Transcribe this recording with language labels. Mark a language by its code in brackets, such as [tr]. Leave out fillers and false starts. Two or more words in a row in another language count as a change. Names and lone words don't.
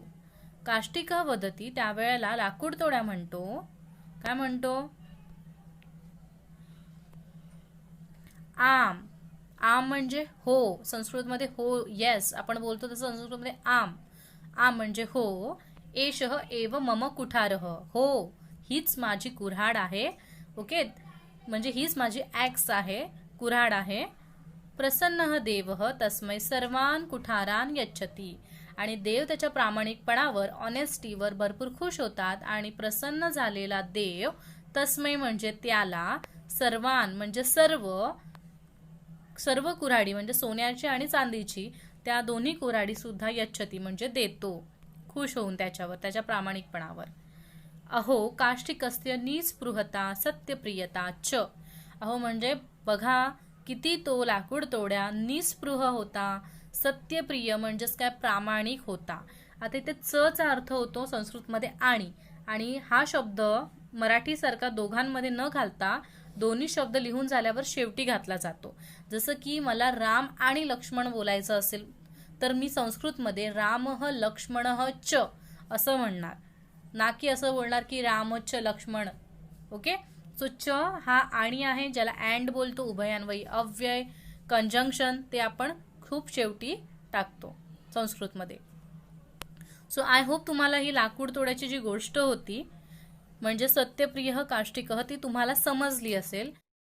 [sa] काष्टिकः वदती, [mr] त्यावेळेला लाकूड तोड्या म्हणतो, काय म्हणतो, आम. आम म्हणजे हो, संस्कृतमध्ये हो, येस आपण बोलतो तसं संस्कृतमध्ये आम. आम म्हणजे हो. [sa] एषः एव मम कुठारः, [mr] हो हीच माझी कुऱ्हाड आहे. ओके, म्हणजे हीच माझी ॲक्स आहे, कुऱ्हाड आहे. [sa] प्रसन्नः देवः तस्मै सर्वान कुठारान यच्छति. [mr] आणि देव त्याच्या प्रामाणिकपणावर, ऑनेस्टीवर भरपूर खुश होतात. आणि प्रसन्न झालेला देव, तस्मै म्हणजे त्याला, सर्वान म्हणजे सर्व कुऱ्हाडी म्हणजे सोन्याची आणि चांदीची, त्या दोन्ही कुऱ्हाडी सुद्धा यच्छती म्हणजे देतो, खुश होऊन त्याच्यावर, त्याच्या प्रामाणिकपणावर. [sa] अहो काष्टिकस्य निस्पृहता सत्यप्रियता च. [mr] अहो म्हणजे बघा किती तो लाकूड तोड्या निस्पृह होता, सत्यप्रिय म्हणजेच काय, प्रामाणिक होता. आता इथे चा अर्थ होतो संस्कृतमध्ये आणि हा शब्द मराठीसारखा दोघांमध्ये न घालता दोन्ही शब्द लिहून झाल्यावर शेवटी घातला जातो. जसं की मला राम आणि लक्ष्मण बोलायचं असेल तर मी संस्कृतमध्ये [sa] रामः लक्ष्मणः च [mr] असं म्हणणार, ना की असं बोलणार की रामच लक्ष्मण. [en] OK, so [mr] च हा आणि आहे, ज्याला अँड बोलतो, उभयान्वयी अव्यय, कंजंक्शन, ते आपण खूप शेवटी टाकतो संस्कृतमध्ये. [en] so I hope [mr] तुम्हाला ही लाकूड तोड्याची जी गोष्ट होती म्हणजे [sa] सत्यप्रिय काष्टिकः [mr] ती तुम्हाला समजली असेल.